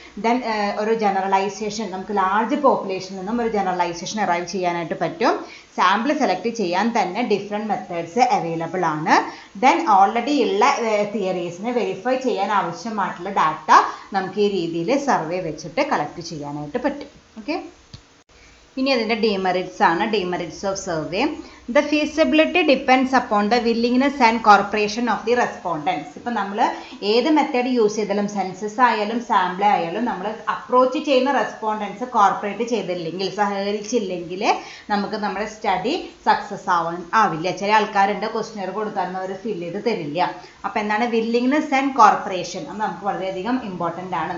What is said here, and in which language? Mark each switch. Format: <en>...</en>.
<ml>Then ഒരു generalisation, നമുക്ക് large പോപ്പുലേഷനിൽ നിന്നും ഒരു ജനറലൈസേഷൻ അറൈവ് ചെയ്യാനായിട്ട് പറ്റും. സാമ്പിൾ സെലക്ട് ചെയ്യാൻ തന്നെ ഡിഫറെൻറ്റ് മെത്തേഡ്സ് അവൈലബിൾ ആണ്. ദെൻ ഓൾറെഡി ഉള്ള തിയറീസിനെ വെരിഫൈ ചെയ്യാൻ ആവശ്യമായിട്ടുള്ള ഡാറ്റ നമുക്ക് ഈ രീതിയിൽ സർവേ വെച്ചിട്ട് കളക്ട് ചെയ്യാനായിട്ട് പറ്റും. ഓക്കെ, ഇനി അതിൻ്റെ ഡിമെറിറ്റ്സ് ആണ്. Demerits of survey.</ml> <en>The feasibility depends upon the willingness and cooperation of the respondents.</en> <ml>ഇപ്പം നമ്മൾ ഏത് മെത്തേഡ് യൂസ് ചെയ്താലും സെൻസസ് ആയാലും സാമ്പിൾ ആയാലും നമ്മൾ അപ്രോച്ച് ചെയ്യുന്ന റെസ്പോണ്ടൻസ് കോർപ്പറേറ്റ് ചെയ്തില്ലെങ്കിൽ, സഹകരിച്ചില്ലെങ്കിൽ നമുക്ക് നമ്മുടെ സ്റ്റഡി സക്സസ് ആവില്ല. ചില ആൾക്കാരുണ്ട് ക്വസ്റ്റ്യനർ കൊടുത്താൽ അവർ ഫില്ല് ചെയ്ത് തരില്ല. അപ്പോൾ എന്താണ് വില്ലിങ്നെസ് ആൻഡ് കോർപ്പറേഷൻ, അത് നമുക്ക് വളരെയധികം ഇമ്പോർട്ടൻ്റ് ആണ്.</ml>